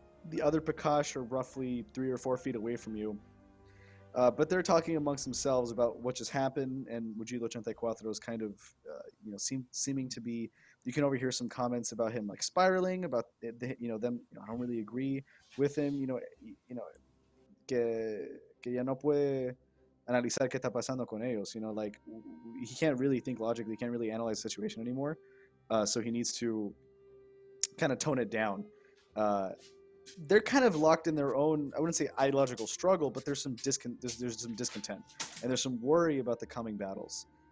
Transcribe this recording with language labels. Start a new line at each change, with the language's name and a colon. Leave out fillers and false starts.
English: The other Pakash are roughly 3 or 4 feet away from you. But they're talking amongst themselves about what just happened, and Mujilo 84 is kind of, seeming to be. You can overhear some comments about him like spiraling, about them. I don't really agree with him.
Spanish: Que ya no puede analizar qué está pasando con ellos.
English: Like he can't really think logically, he can't really analyze the situation anymore. So he needs to kind of tone it down. They're kind of locked in their own, I wouldn't say ideological struggle, but there's some there's some discontent, and there's some worry about the coming battles.